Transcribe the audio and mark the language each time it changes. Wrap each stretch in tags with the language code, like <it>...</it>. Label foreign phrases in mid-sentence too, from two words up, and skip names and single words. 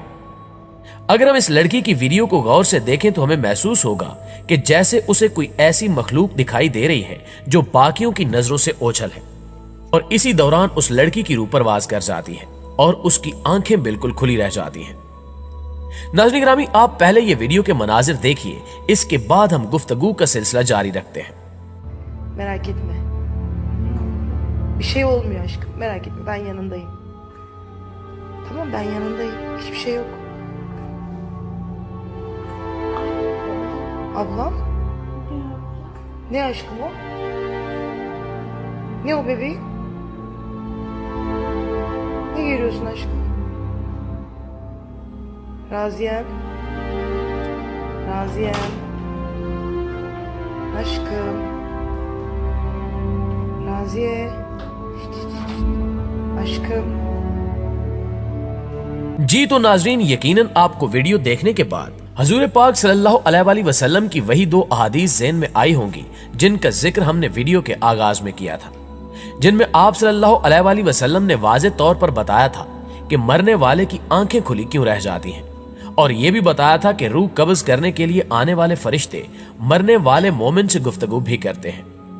<hi>अगर हम इस लड़की की वीडियो को गौर से देखें तो हमें महसूस होगा कि जैसे उसे कोई ऐसी मखलूक दिखाई दे रही है जो बाकियों की नजरों से ओझल है। और इसी दौरान उस लड़की की रूह परवाज कर जाती है और उसकी आंखें बिल्कुल खुली रह जाती हैं। नाज़रीन ग्रामी, आप पहले ये वीडियो के मनाजिर देखिए, इसके बाद हम गुफ्तगू का सिलसिला जारी रखते हैं।</hi> <tr>Merak etme. Bir şey olmuyor aşkım. Merak etme. Ben yanındayım. Tamam, ben yanındayım. Hiçbir şey yok. Ablam? Ne aşkım o? Ne o bebeğim? Ne görüyorsun aşkım? Raziyem. Raziyem. Aşkım. Naziye. Aşkım.</tr> <hi>जी तो नाजरीन, यकीनन आपको वीडियो देखने के बाद हजूर पाक</hi> <ar>صلى الله عليه وسلم</ar> <hi>की वही दो अहादीस ज़हन में आई होंगी जिनका जिक्र हमने वीडियो के आगाज में किया था, जिनमें आप</hi> <ar>صلى الله عليه وسلم</ar> <hi>ने वाज़े तौर पर बताया था कि मरने वाले की आंखें खुली क्यों रह जाती हैं, और यह भी बताया था कि रूह कब्ज करने के लिए आने वाले फरिश्ते मरने वाले मोमिन से गुफ्तगू भी करते हैं।</hi>